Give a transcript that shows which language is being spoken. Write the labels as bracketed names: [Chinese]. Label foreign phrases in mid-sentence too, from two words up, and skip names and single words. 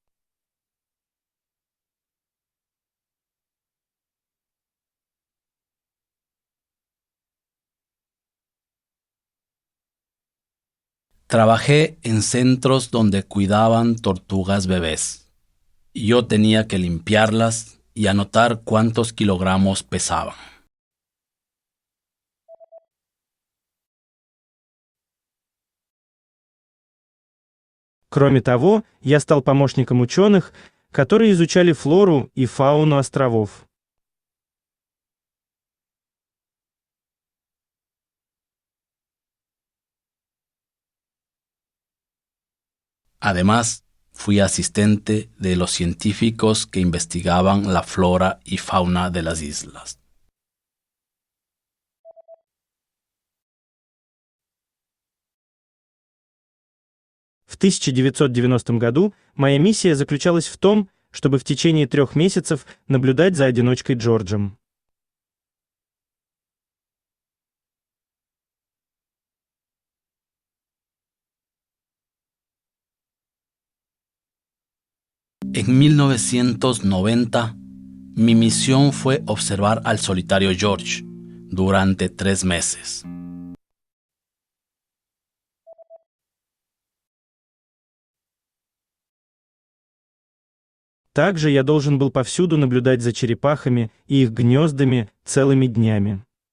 [Spanish] Trabajé en centros donde cuidaban tortugas bebés. Yo tenía que limpiarlas y anotar cuántos kilogramos pesaban. [Russian] Кроме того, я стал помощником ученых, которые изучали флору и фауну островов. [Spanish] Además, fui asistente de los científicos que investigaban la flora y fauna de las islas. [Russian] В 1990 году моя миссия заключалась в том, чтобы в течение 3 месяцев наблюдать за одиночкой Джорджем. [Spanish] En 1990, mi misión fue observar al solitario George durante 3 meses. [Russian] Также я должен был повсюду наблюдать за черепахами и их гнездами целыми днями.